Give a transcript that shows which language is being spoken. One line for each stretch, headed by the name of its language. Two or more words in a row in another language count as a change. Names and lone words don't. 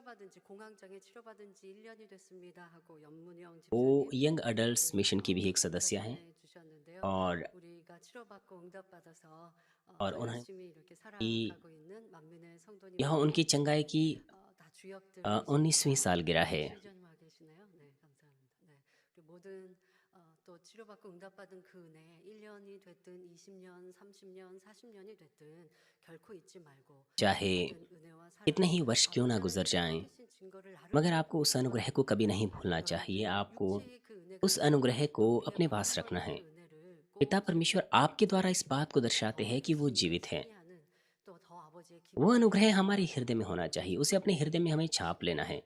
Hindi: वो यंग अडल्ट्स मिशन की भी एक सदस्य हैं और उन्होंने यह उनकी चंगाई की 19वीं सालगिरह है।
Korean: 또 치료받고 응답받은 그 은혜 1년이 됐든 20년, 30년, 40년이 됐든 결코 잊지 말고
Hindi: चाहे कितने ही वर्ष क्यों ना गुजर जाएं, मगर आपको उस अनुग्रह को कभी नहीं भूलना चाहिए। आपको उस अनुग्रह को अपने पास रखना है। पिता परमेश्वर आपके द्वारा इस बात को दर्शाते हैं कि वो जीवित है। वो अनुग्रह हमारे हृदय में होना चाहिए, उसे अपने हृदय में हमें छाप लेना है।